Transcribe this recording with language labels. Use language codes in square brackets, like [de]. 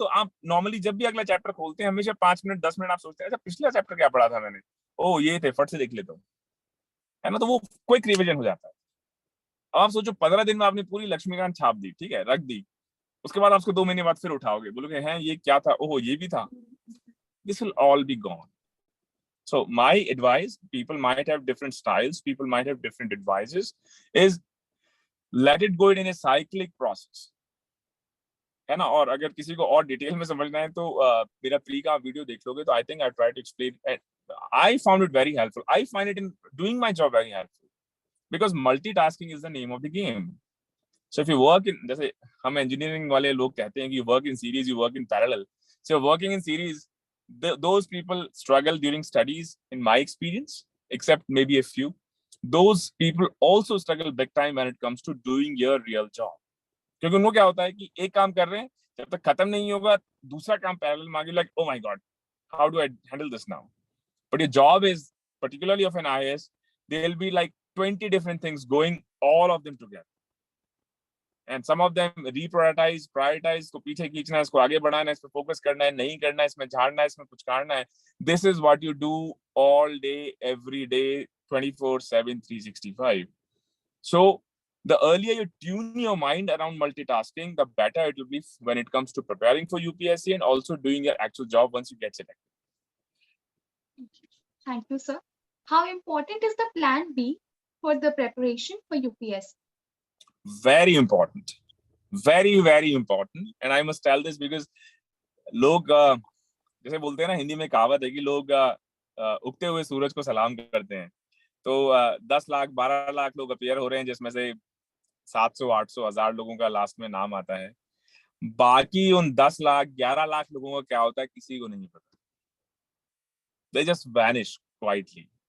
[hi] तो आप नॉर्मली जब भी अगला चैप्टर खोलते हैं, हमेशा 5 मिनट 10 मिनट आप सोचते हैं, अच्छा पिछला चैप्टर क्या पढ़ा था मैंने, ओ ये थे, फट से देख लेता हूँ, है ना. तो वो क्विक रिवीजन हो जाता है. अब आप सोचो 15 दिन में आपने पूरी लक्ष्मीकांत छाप दी, ठीक है, रख दी. उसके बाद आपको 2 महीने बाद फिर उठाओगे, बोलोगे हैं ये क्या था, ओह ये भी था. [en] This will all be gone. So my advice, people might have different styles, people might have different advices, is let it go in a cyclic process, [hi] है ना. और अगर किसी को और डिटेल में समझना है तो मेरा प्री का वीडियो देख लोगे तो [en] I think I try to explain. I found it very helpful. I find it in doing my job very helpful because multitasking is the name of the game. So if you work in, [hi] जैसे हम engineering वाले लोग कहते हैं कि [en] you work in series, you work in parallel. So you're working in series. Those people struggle during studies, in my experience, except maybe a few. Those people also struggle big time when it comes to doing your real job. [hi] क्योंकि उनको क्या होता है कि एक काम कर रहे हैं, जब तक खत्म नहीं होगा दूसरा काम पैरेलल मांगे, [en] like oh my god, how do I handle this now? But your job is, particularly of an IAS, there will be like 20 different things going, all of them together. And some of them reprioritize, prioritize, [hi] इसको पीछे खींचना है, इसको आगे बढ़ाना है, इस पे फोकस करना है, नहीं करना है, इसमें झाड़ना है, इसमें कुछ काटना है. [en] This is what you do all day, every day, 24/7, 365. So the earlier you tune your mind around multitasking, the better it will be when it comes to preparing for UPSC and also doing your actual job once you get selected. Thank you, sir. How important is the plan B for the preparation for UPSC? Very important, very very important. And I must tell this because [hi] लोग जैसे बोलते हैं ना, हिंदी में कहावत है कि लोग उगते हुए सूरज को सलाम करते हैं. तो 10 लाख 12 लाख लोग अपीयर हो रहे हैं, जिसमें से 700 800 1000 लोगों का लास्ट में नाम आता है. बाकी उन 10 लाख 11 लाख लोगों का क्या होता है किसी को नहीं पता. [en] They just vanish quietly.